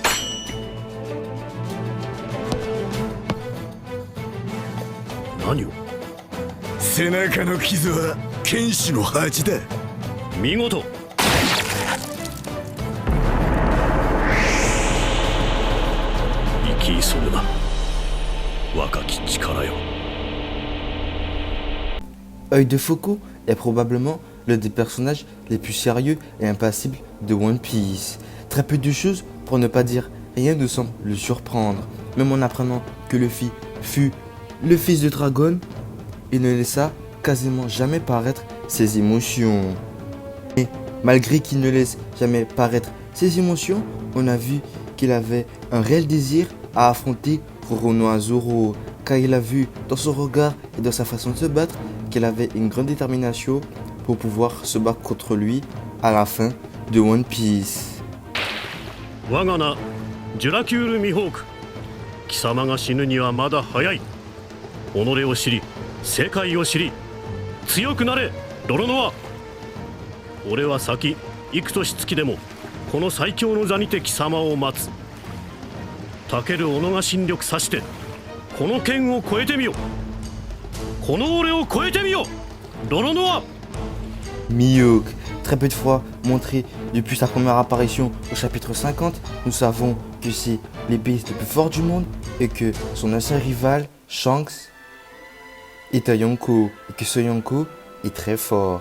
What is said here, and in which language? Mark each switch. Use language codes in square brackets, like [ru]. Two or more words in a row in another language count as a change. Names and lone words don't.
[ja] 何を。背中の傷は剣士の恥だ。見事。生き急ぐな。若き力よ。 [fr] Œil de Faucon est probablement l'un des personnages les plus sérieux et impassibles de One Piece. Très peu de choses, pour ne pas dire rien, ne semble le surprendre. Même en apprenant que Luffy fut le fils de Dragon, il ne laissa quasiment jamais paraître ses émotions. Et malgré qu'il ne laisse jamais paraître ses émotions, on a vu qu'il avait un réel désir à affronter Roronoa Zoro, car il a vu dans son regard et dans sa façon de se battre qu'il avait une grande détermination pour pouvoir se battre contre lui à la fin de One Piece. [ja] 我が名ジュラキュール・ミホーク。貴様が死ぬにはまだ早い。己を知り世界を知り強くなれロロノア。俺は先幾年月でもこの最強の座にて貴様を待つ。たける己が新力さしてこの剣を超えてみよ。この俺を超えてみよロロノア。 [fr] Mihawk, très peu de fois montré depuis sa première apparition au chapitre 50, nous savons que c'est l'épéiste le plus fort du monde et que son ancien rival, Shanks, est un Yonko et que ce Yonko est très fort.